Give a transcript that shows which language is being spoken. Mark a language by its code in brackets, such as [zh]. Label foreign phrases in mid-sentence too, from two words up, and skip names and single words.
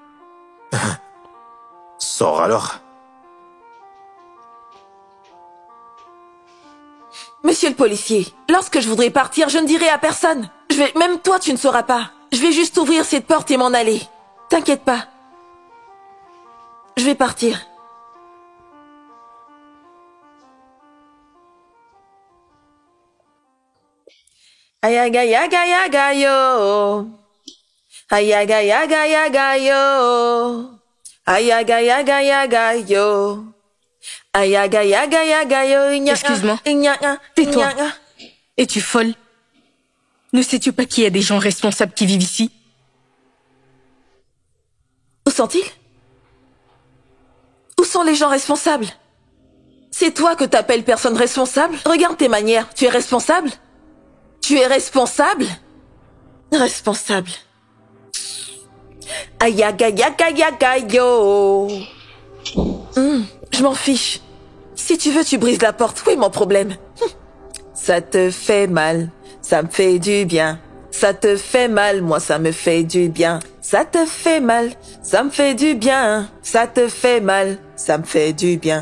[fr] Sors alors. Monsieur le policier, lorsque je voudrais partir, je ne dirai à personne. Même toi, tu ne sauras pas. Je vais juste ouvrir cette porte et m'en aller. T'inquiète pas. Je vais partir. Ayaga yaga yaga yo. Ayaga yaga yaga yo. Ayaga yaga yaga yo. Ayaga yaga yaga yo. Excuse-moi. Tais-toi. Es-tu folle? Ne sais-tu pas qu'il y a des gens responsables qui vivent ici? Où sont-ils? Où sont les gens responsables? C'est toi que t'appelles personne responsable? Regarde tes manières. Tu es responsable? Tu es responsable? Responsable. Ayaga yaga yaga yo. Je m'en fiche. Si tu veux, tu brises la porte. Où est mon problème? ça te fait mal, ça me fait du bien. Ça te fait mal, moi ça me fait du bien. Ça te fait mal, ça me fait du bien. Ça te fait mal, ça me fait du bien.